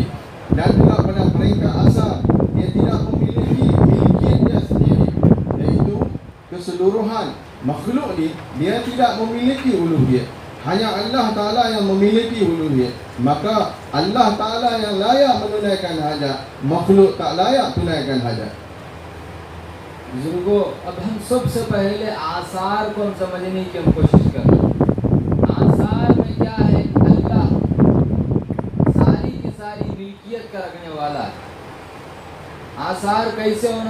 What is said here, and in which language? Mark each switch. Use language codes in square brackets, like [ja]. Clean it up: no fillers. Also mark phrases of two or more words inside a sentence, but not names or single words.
[ms] Dan juga pada peringkat asal, dia tidak memiliki milikiat dia sendiri, iaitu keseluruhan makhluk ni dia tidak memiliki uluhiyat. Hanya Allah Ta'ala yang memiliki uluhiyat. Maka Allah Ta'ala yang layak menunaikan hajat, makhluk tak layak tunaikan hajat. [hi] बुजुर्गों, अब हम सबसे पहले आसार को हम समझने की हम कोशिश करें। आसार में क्या है? अल्लाह सारी की सारी मिल्कियत का रखने वाला है। आसार कैसे होना?